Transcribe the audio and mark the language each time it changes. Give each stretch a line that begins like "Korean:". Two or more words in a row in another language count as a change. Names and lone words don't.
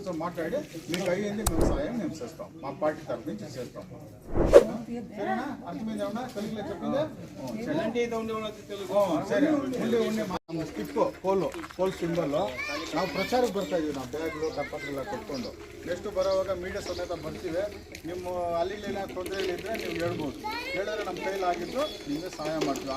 Telugu: మాట్లాడి మీకు అయ్యింది మేము సాయం మేము చేస్తాం, మా పార్టీ తరఫు నుంచి చేస్తాం. సరేనా? అర్థమైందా? తెలుగులో చెప్పిందా?
Kannada: ಸರಿ ನಮ್ಮ
English: stick pole symbol
Kannada: ನಾವು ಪ್ರಚಾರಕ್ಕೆ ಬರ್ತಾ ಇದೀವಿ. ನಾವು ಬ್ಯಾಗ್ಗಳು ಕಪ್ಪತ್ರೆಲ್ಲ ಕೊಟ್ಕೊಂಡು ನೆಕ್ಸ್ಟ್ ಬರೋವಾಗ ಮೀಡಿಯಾ ಸಮೇತ ಬರ್ತೀವಿ. ನಿಮ್ಮ ಅಲ್ಲಿ ತೊಂದರೆಗಳಿದ್ದರೆ ನೀವು ಹೇಳ್ಬೋದು, ಹೇಳಿದ್ರೆ ನಮ್ಮ ಕೈಲಾಗಿದ್ದು ನಿಮಗೆ ಸಹಾಯ ಮಾಡ್ತೀವಿ.